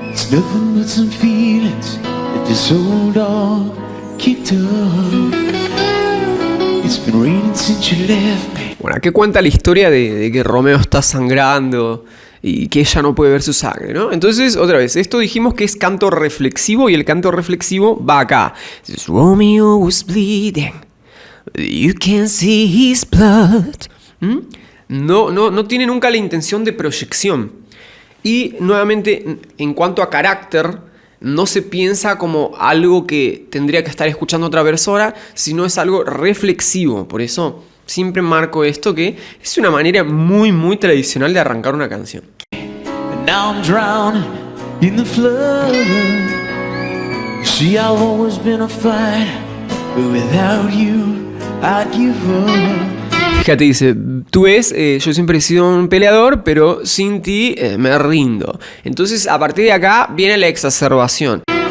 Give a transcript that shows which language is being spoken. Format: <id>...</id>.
<en>Nothing but some feelings that this old dog kicked up. It's been raining since you left me.</en> <es>Bueno, aquí cuenta la historia de que Romeo está sangrando y que ella no puede ver su sangre, ¿no? Entonces, otra vez, esto dijimos que es canto reflexivo y el canto reflexivo va acá. Dice,</es> <en>Romeo was bleeding, you can see his blood.</en> <es>No tiene nunca la intención de proyección. Y nuevamente, en cuanto a carácter, no se piensa como algo que tendría que estar escuchando otra persona, sino es algo reflexivo. Por eso siempre marco esto, que es una manera muy, muy tradicional de arrancar una canción.</es> <en>Now I'm drowning in the flood. See, I've always been a fighter, but without you, I'd give up.</en> <es>Fíjate, dice, tú ves, yo siempre he sido un peleador, pero sin ti me rindo. Entonces, a partir de acá viene la exacerbación.</es>